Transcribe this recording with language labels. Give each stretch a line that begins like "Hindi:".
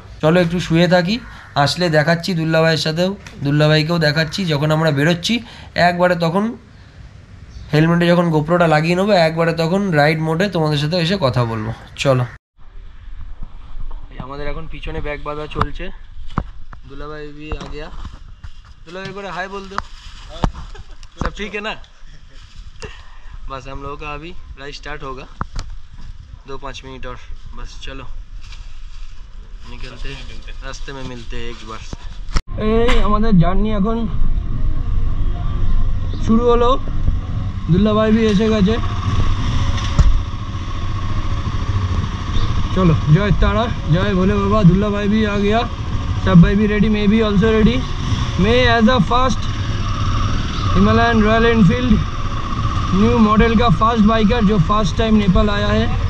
Bangla: চলো একটু শুয়ে থাকি, আসলে দেখাচ্ছি দুল্লাভাইয়ের সাথেও, দুল্লাভাইকেও দেখাচ্ছি যখন আমরা বেরোচ্ছি একবারে, তখন হেলমেটে যখন গোপ্রোটা লাগিয়ে নেবো একবারে, তখন রাইড মোডে তোমাদের সাথে এসে কথা বলবো। চলো, আমাদের এখন পিছনে ব্যাগ বাঁধা চলছে।
Hindi: দুল্লাভাই भी आ गया, दुल्ला एक बार हाय बोल दो, सब ठीक है ना। बस हम लोगों का अभी राइड स्टार्ट होगा, 2-5 मिनट और बस, चलो निकलते रास्ते में मिलते हैं एक बार।
Bangla: এই আমাদের জার্নি এখন শুরু হলো, দুল্লাভাই भी এসে গেছে।
Hindi: चलो जय तारा जय भोले बाबा, दुल्ला भाई भी आ गया, सब भाई भी रेडी, मैं भी ऑल्सो रेडी। मैं as a fast Himalayan royal Enfield new model का फास्ट बाइकर जो फर्स्ट टाइम नेपाल आया है।